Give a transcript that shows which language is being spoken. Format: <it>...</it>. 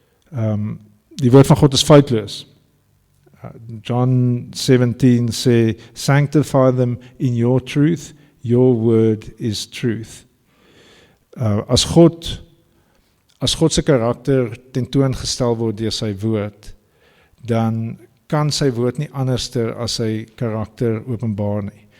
<af>Die woord van God is foutloos.</af> <en>John 17 sê, sanctify them in your truth, your word is truth.</en> <af>As God se karakter tentoongestel word deur sy woord, dan kan sy woord nie anderster as sy karakter openbaar nie.</af>